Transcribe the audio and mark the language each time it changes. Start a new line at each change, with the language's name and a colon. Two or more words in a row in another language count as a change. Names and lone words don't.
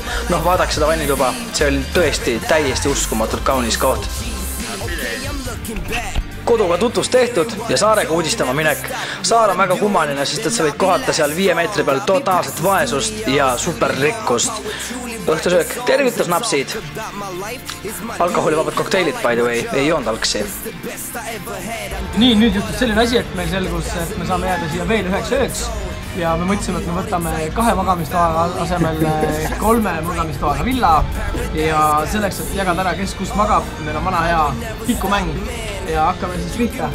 Estonian: Noh, vaadaks seda vannituba, see oli tõesti täiesti uskumatult kaunis koht. Koduga tutvust tehtud ja saarega uudistama minek. Saar on väga kummaline, sest et sa võid kohata seal 5 meetri peal totaalset vaesust ja superrikkust. Õhtusöök, tervitus napsid. Alkoholivabad kokteilid,
English: by the way,
Estonian: ei joonud algsi. Nii, nüüd juhtus selline asi, et meil selgus, et me saame jääda siia veel 1 ööks ja me mõtlesime, et me võtame 2 magamistoaga asemel 3 magamistoaga villa ja selleks, et jagada ära, kes kus magab, meil on vana hea tikumäng ja hakkame siis pihta.